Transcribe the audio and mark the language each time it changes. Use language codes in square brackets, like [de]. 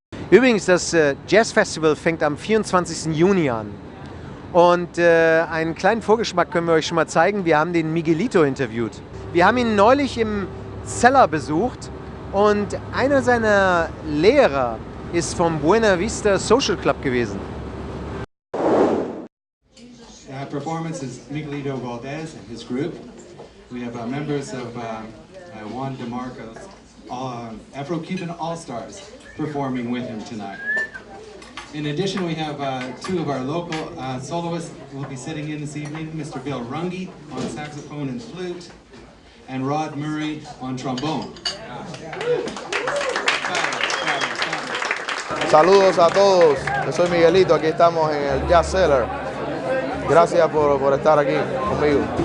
[de] Übrigens, das Jazz Festival fängt am 24. Juni an. Und einen kleinen Vorgeschmack können wir euch schon mal zeigen. Wir haben den Miguelito interviewt. Wir haben ihn neulich im Cellar besucht und einer seiner Lehrer ist vom Buena Vista Social Club gewesen. [en] Performance is Miguelito Valdes and his group. We have members of Juan DeMarco's Afro-Cuban All-Stars performing with him tonight. In addition, we have two of our local soloists who will be sitting in this evening, Mr. Bill Runge on saxophone and flute, and Rod Murray on trombone. [es] Saludos a todos, yo soy Miguelito, aquí estamos en el Jazz Cellar. Gracias por estar aquí conmigo.